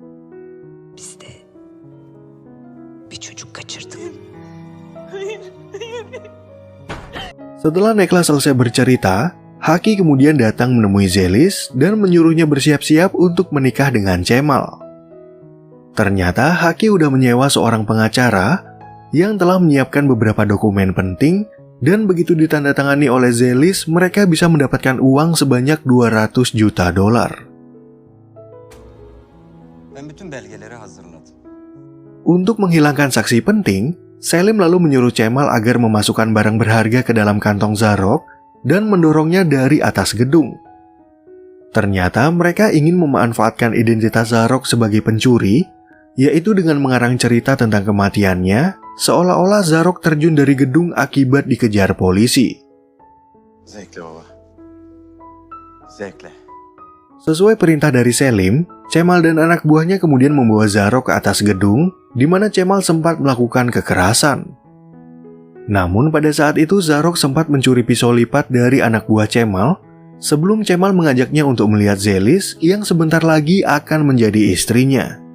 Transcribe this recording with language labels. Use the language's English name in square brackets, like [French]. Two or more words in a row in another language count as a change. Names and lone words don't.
[Indonesian] Setelah Nekla selesai bercerita, Haki kemudian datang menemui Zelis dan menyuruhnya bersiap-siap untuk menikah dengan Cemal. Ternyata Haki udah menyewa seorang pengacara yang telah menyiapkan beberapa dokumen penting dan begitu ditandatangani oleh Zelis, mereka bisa mendapatkan uang sebanyak $200 juta. [Turkish] Ben bütün belgeleri hazırladım. [Indonesian] Untuk menghilangkan saksi penting, Selim lalu menyuruh Cemal agar memasukkan barang berharga ke dalam kantong Zarok dan mendorongnya dari atas gedung. Ternyata mereka ingin memanfaatkan identitas Zarok sebagai pencuri, yaitu dengan mengarang cerita tentang kematiannya, seolah-olah Zarok terjun dari gedung akibat dikejar polisi. [Turkish] Zevkle baba. Zevkle. [Indonesian] Sesuai perintah dari Selim, Cemal dan anak buahnya kemudian membawa Zarok ke atas gedung, di mana Cemal sempat melakukan kekerasan. Namun pada saat itu Zarok sempat mencuri pisau lipat dari anak buah Cemal, sebelum Cemal mengajaknya untuk melihat Zelis yang sebentar lagi akan menjadi istrinya.